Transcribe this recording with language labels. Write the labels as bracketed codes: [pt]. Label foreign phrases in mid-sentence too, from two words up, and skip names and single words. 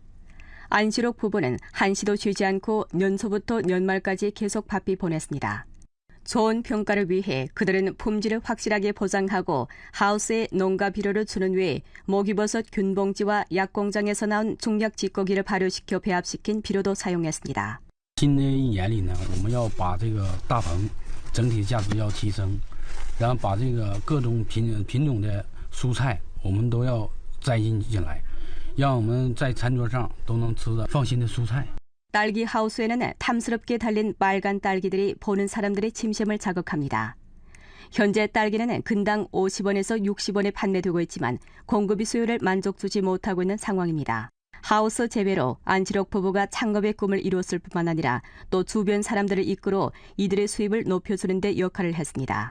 [ko] 안시록 부부는 한시도 쉬지 않고 년초부터 연말까지 계속 바삐 보냈습니다. 좋은 평가를 위해 그들은 품질을 확실하게 보장하고 하우스에 농가 비료를 주는 외에 목이버섯 균봉지와 약공장에서 나온 중약 찌꺼기를 발효시켜 배합시킨 비료도 사용했습니다. [zh] 新的一年里呢，我们要把这个大棚整体价值要提升，然后把这个各种品种的蔬菜，我们都要栽进来，让我们在餐桌上都能吃得放心的蔬菜。 [ko] 딸기 하우스에는 탐스럽게 달린 빨간 딸기들이 보는 사람들의 침샘을 자극합니다. 현재 딸기는 근당 50원에서 60원에 판매되고 있지만 공급이 수요를 만족주지 못하고 있는 상황입니다. 하우스 재배로 안치록 부부가 창업의 꿈을 이뤘을 뿐만 아니라 또 주변 사람들을 이끌어 이들의 수입을 높여주는 데 역할을 했습니다.